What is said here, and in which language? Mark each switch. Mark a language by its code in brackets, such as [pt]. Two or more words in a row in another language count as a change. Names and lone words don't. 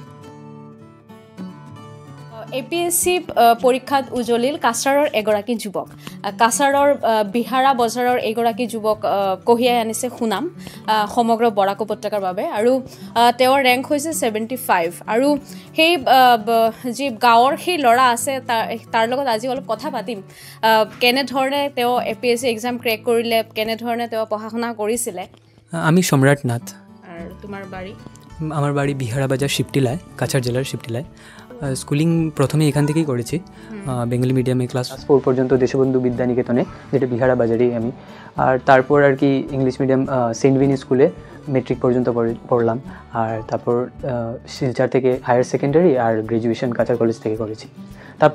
[as] এপিএসসি পৰীক্ষাত উজলিল কাছাৰৰ এগৰাকী যুৱক কাছাৰৰ বিহাৰা বজাৰৰ এগৰাকী যুৱক কহিয়াই আনিছে সুনাম সমগ্ৰ বৰাক উপত্যকাৰ বাবে আৰু তেওঁৰ ৰেংক হৈছে 75 আৰু সেই যি গাঁৱৰ সেই ল'ৰা আছে তাৰ লগত আজি অলপ কথা পাতিম কেনে ধৰণে তেওঁ এপিএসসি [en] exam crack [as] কৰিলে কেনে ধৰণে তেওঁ পঢ়া শুনা কৰিছিলে [bn] আমি সম্রাট নাথ [as] আৰু তোমাৰ বাড়ি [bn] আমার বাড়ি বিহারা বাজার শিবটিলায় কাছাড় জেলার শিবটিলায় স্কুলিং প্রথমে এখান থেকেই করেছি বেঙ্গলি মিডিয়ামে ক্লাস 4 পর্যন্ত দেশবন্ধু বিদ্যানিকেতনে যেটা বিহারা বাজারেই আমি আর তারপর আর কি [en] English medium [bn] সেন্ট ভিনি স্কুলে মেট্রিক পর্যন্ত পড়লাম আর তারপর শিলচর থেকে [en] higher secondary [bn] আর গ্র্যাজুয়েশন কাছাড় কলেজ থেকে করেছি তারপর